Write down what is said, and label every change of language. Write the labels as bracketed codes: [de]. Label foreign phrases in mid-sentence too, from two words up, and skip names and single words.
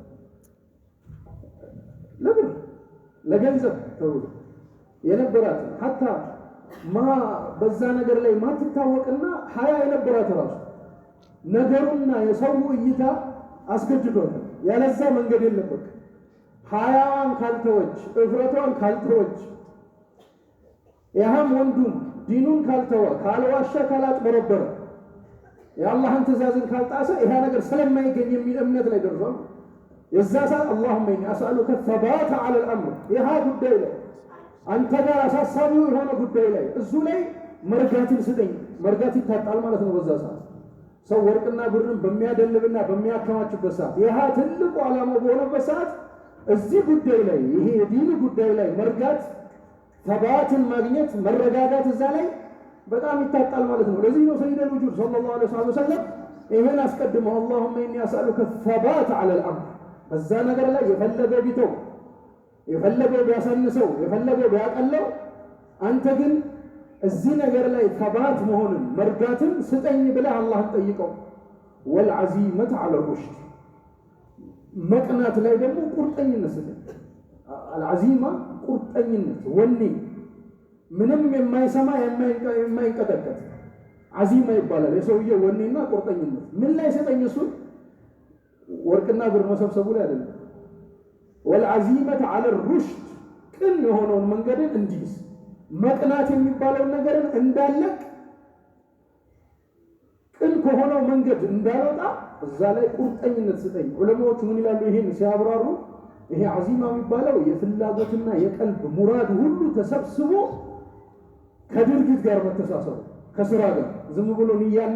[am] ለብር ለገንዘብ ተውሎ የነበራት ሐታ በዛ ነገር ላይ ማትታወቅና ሐያ የነበራት ራሱ ነገሩና የሰው እይታ አስገድዷል። ያለዛ መንገድ የለበት። ሐያዋን ካልተወች እፍረቷን ካልተወች ያህም ወንዱም ዲኑን ካልተወ ካልዋሸ ካላጭበረበረ የአላህን ትእዛዝን ካልጣሰ ይሄ ነገር ስለማይገኝ የሚል እምነት ላይ ደርሷል። የዛ ሰዓት [ar] اللهم اني اسالك الثبات على الامر [am] ይሄ ጉዳይ ላይ አንተ ጋር አሳሳቢው የሆነ ጉዳይ ላይ እሱ ላይ መርጋትን ስጠኝ። መርጋት ይታጣል ማለት ነው። በዛ ሰዓት ሰው ወርቅና ብርን በሚያደልብና በሚያከማችበት ሰዓት ይሄ ትልቁ ዓላማው በሆነበት ሰዓት እዚህ ጉዳይ ላይ ይሄ የዲኑ ጉዳይ ላይ መርጋት ተባትን ማግኘት መረጋጋት እዛ ላይ በጣም ይታጣል ማለት ነው። ለዚህ ነው [ar] سيد الوجود صلى الله عليه وسلم [am] ይሄን አስቀድመው [ar] اللهم اني اسالك الثبات على الامر [am] በዛ ነገር ላይ የፈለገው ቢተው የፈለገው ቢያሳንሰው የፈለገው ቢያቀለው አንተ ግን እዚህ ነገር ላይ ተባት መሆንን መርጋትን ስጠኝ ብለህ አላህን ጠይቀው። [ar] والعزيمة على الرشد [am] መቅናት ላይ ደግሞ ቁርጠኝነት ስጠኝ። العزيمة ቁርጠኝነት ወኔ ምንም የማይሰማ የማይንቀጠቀጥ عزيمة ይባላል። የሰውየው ወኔና ቁርጠኝነት ምን ላይ ስጠኝ? እሱ ወርቅና ብር መሰብሰቡ ላይ አይደለም። [ar] والعزيمة على الرشد [am] ቅን የሆነውን መንገድን እንዲይዝ መቅናት የሚባለው ነገርን እንዳለቅ ቅን ከሆነው መንገድ እንዳልወጣ እዛ ላይ ቁርጠኝነት ስጠኝ። ዑለማዎቹ ምን ይላሉ? ይሄን ሲያብራሩ ይሄ عزيمة የሚባለው የፍላጎትና የቀልብ ሙራድ ሁሉ ተሰብስቦ ከድርጊት ጋር መተሳሰሩ ከስራ ጋር ዝም ብሎ ንያና